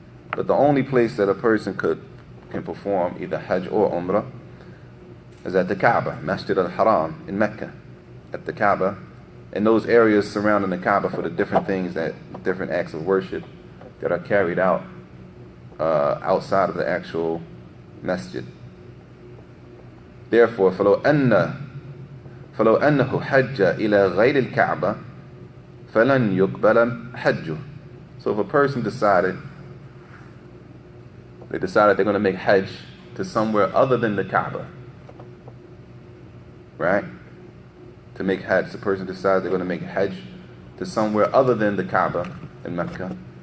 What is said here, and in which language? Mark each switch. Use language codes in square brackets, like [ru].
[en] But the only place that a person can perform either Hajj or Umrah is at the Kaaba, Masjid al-Haram in Mecca, at the Kaaba, and those areas surrounding the Kaaba for the different things, different acts of worship that are carried out outside of the actual masjid. Therefore, [ar] فَلَوْ أَنَّهُ حَجَّ إِلَى غَيْرِ الْكَعْبَةِ فَلَنْ يُقْبَلَ حَجُّهُ. [en] So if a person decided they're going to make Hajj to somewhere other than the Kaaba, right? To make Hajj, the person decides they're going to make Hajj to somewhere other than the Kaaba in Mecca.